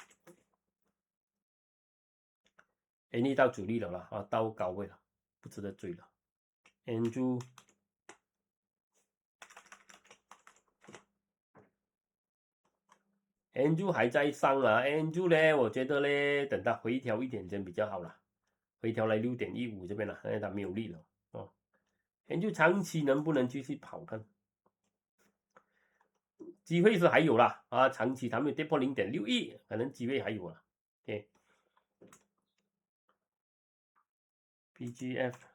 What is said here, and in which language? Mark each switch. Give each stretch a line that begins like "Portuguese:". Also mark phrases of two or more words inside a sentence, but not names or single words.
Chinese: 到主力了啦，到高位了，不值得追了。Andrew 還在上啊 ，Andrew 呢，我覺得呢，等它回調一點點比較好了，回調來6.15這邊了，因為它沒有力了Andrew 長期能不能繼續跑看？機會是還有啦啊，長期它沒有跌破0.61，可能機會還有了。OK，BGF